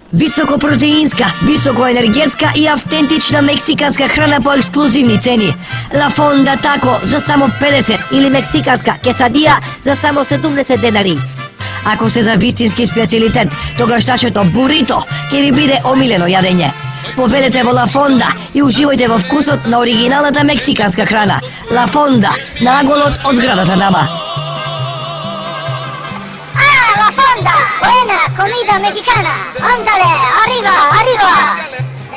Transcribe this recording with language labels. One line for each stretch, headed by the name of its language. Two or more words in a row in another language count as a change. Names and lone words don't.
Macedonian: Високопротеинска, високоенергетска и автентична мексиканска храна по ексклузивни цени. La Fonda Taco за само 50 или мексиканска quesadilla за само 70 денари. Ако сте за вистински специјалитет, тогаш нашето бурито ќе ви биде омилено јадење. Поведете во La Fonda и уживајте во вкусот на оригиналната мексиканска храна. La Fonda, наголот од зградата нама.
Spanish: La Fonda, buena comida mexicana. Ándale, arriba, arriba.